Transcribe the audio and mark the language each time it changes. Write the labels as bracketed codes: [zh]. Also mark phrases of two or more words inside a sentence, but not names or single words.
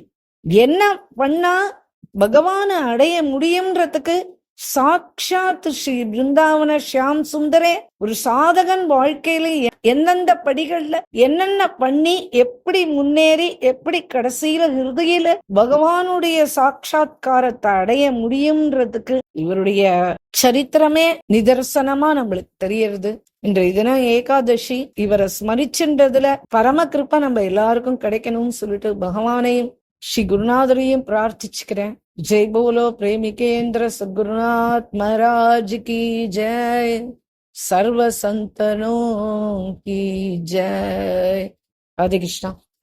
[ta] என்ன பண்ணா பகவான அடைய முடியும்ன்றதுக்கு சாட்சாத் ஸ்ரீ பிருந்தாவன ஷியாம் சுந்தரே ஒரு சாதகன் வாழ்க்கையில எந்தெந்த படிகள்ல என்னென்ன பண்ணி எப்படி முன்னேறி எப்படி கடைசியில ஹிருதயில பகவானுடைய சாட்சாத்காரத்தை அடைய முடியும்ன்றதுக்கு இவருடைய சரித்திரமே நிதர்சனமா நம்மளுக்கு தெரியறது. இன்றைய தினம் ஏகாதசி. இவரை ஸ்மரிச்சுன்றதுல பரம கிருப்பை நம்ம எல்லாருக்கும் கிடைக்கணும்னு சொல்லிட்டு பகவானையும் ஸ்ரீ குருநாதரையும் பிரார்த்திச்சுக்கிறேன். [hi] जय बोलो प्रेमिकेंद्र सद्गुरुनाथ महाराज की जय. सर्व संतनों की जय. [ta] ராதே கிருஷ்ணா.